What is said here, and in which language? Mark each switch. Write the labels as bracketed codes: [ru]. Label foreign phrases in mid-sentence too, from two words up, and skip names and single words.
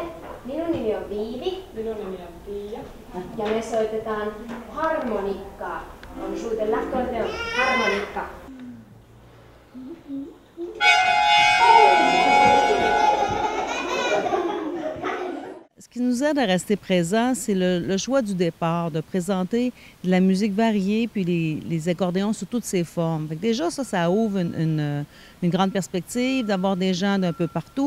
[fi] Minun nimi on Viivi. Minun nimi on Pia. Ja me soitetaan harmonikkaa. On suuten l'accordeon harmonikka. [fr] Ce qui nous aide à rester présents, c'est le choix du départ, de présenter de la musique variée, puis les accordéons sous toutes ses formes. Fait que déjà, ça ouvre une grande perspective d'avoir des gens d'un peu partout.